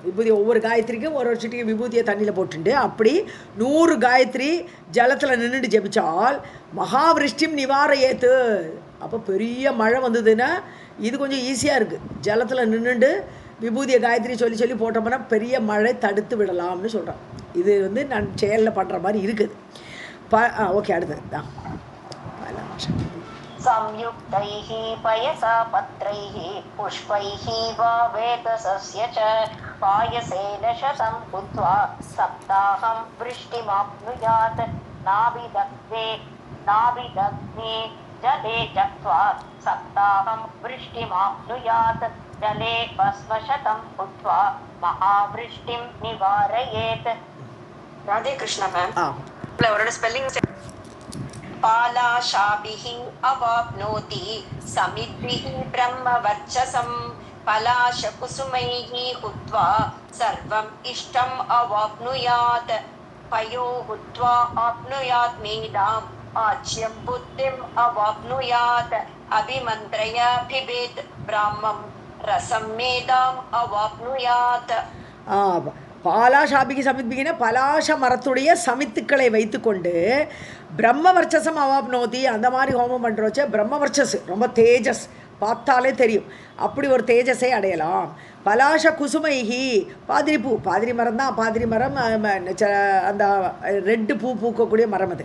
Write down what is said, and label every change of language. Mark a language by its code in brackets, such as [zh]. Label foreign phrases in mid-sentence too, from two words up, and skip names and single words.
[ta] விபூதி ஒவ்வொரு காயத்ரிக்கும் ஒரு சிட்டிக்கு விபூதியை தண்ணியில் போட்டுண்டு அப்படி 100 காயத்ரி ஜலத்தில் நின்றுட்டு ஜபிச்சால் [sa] महावृष्टिं निवार एत्तु. [ta] அப்போ பெரிய மழை வந்ததுன்னா இது கொஞ்சம் ஈஸியாக இருக்குது. ஜலத்தில் நின்றுண்டு விபூதியை காயத்ரி சொல்லி சொல்லி போட்டோம்னா பெரிய மழை தடுத்து விடலாம்னு சொல்கிறேன். இது வந்து நான் செயலில் பண்ணுற மாதிரி இருக்குது. ஓகே, அடுத்தது தான் [sa] संयुक्तैः पयसा पत्रैः पुष्पैः वा वेतसस्य च पायसेन शतं हुत्वा सप्ताहं वृष्टिमाप्नुयात् नाभिदग्धे जले जक्त्वा सप्ताहं वृष्टिमाप्नुयात् जले भस्मशतं हुत्वा महावृष्टिं निवारयेत्. [hi] राधे कृष्ण मैम. [ta] அவரோட ஸ்பெல்லிங் [sa] पालाशाभिः अवाप्नोति समिद्भिः ब्रह्मवर्चसं पलाशकुसुमैः हुत्वा सर्वम् इष्टम् अवाप्नुयात् पयो हुत्वा आप्नुयात् मेधाम् आच्यं बुद्धिम् अवाप्नुयात् अभिमन्त्रय पिबेत् ब्राह्मं रसं मेधाम् अवाप्नुयात्. [ta] பாலாஷாபிக்கு சமித்பிகின பலாஷ மரத்துடைய சமித்துக்களை வைத்து கொண்டு [sa] ब्रह्मवर्चसं अवाप्नोति, [ta] அந்த மாதிரி ஹோமம் பண்ணுறோச்சே பிரம்மவர்ச்சஸ் ரொம்ப தேஜஸ் பார்த்தாலே தெரியும், அப்படி ஒரு தேஜஸை அடையலாம். [sa] पलाश कुसुमैः [ta] பாதிரி மரம் தான், பாதிரி மரம் அந்த ரெட்டு பூ பூக்கக்கூடிய மரம் அது.